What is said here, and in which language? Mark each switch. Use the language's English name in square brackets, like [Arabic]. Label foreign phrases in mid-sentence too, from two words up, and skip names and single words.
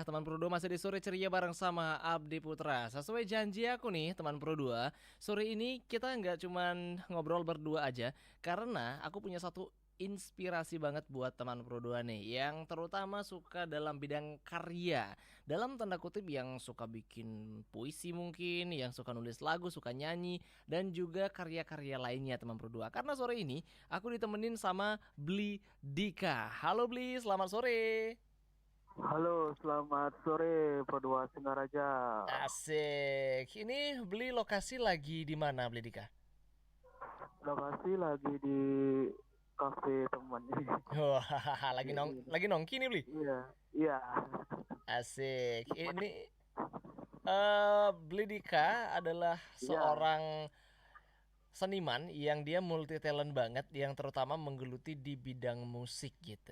[Indonesian] Teman Pro 2 masih di sore ceria bareng sama Abdi Putra. Sesuai janji aku nih teman Pro 2, sore ini kita nggak cuman ngobrol berdua aja, karena aku punya satu inspirasi banget buat teman Pro 2 nih, yang terutama suka dalam bidang karya, dalam tanda kutip yang suka bikin puisi mungkin, yang suka nulis lagu, suka nyanyi, dan juga karya-karya lainnya teman Pro 2. Karena sore ini aku ditemenin sama Bli Dika. Halo Bli, selamat sore. Halo, selamat sore Pro 2 Singaraja. Asik. Ini Bli lokasi lagi di mana Bli Dika? Lokasi lagi di kafe teman ini. Wah, lagi nongki nih Bli. Iya. Asik. Ini Bli Dika adalah seorang seniman yang dia multi talent banget, yang terutama menggeluti di bidang musik gitu.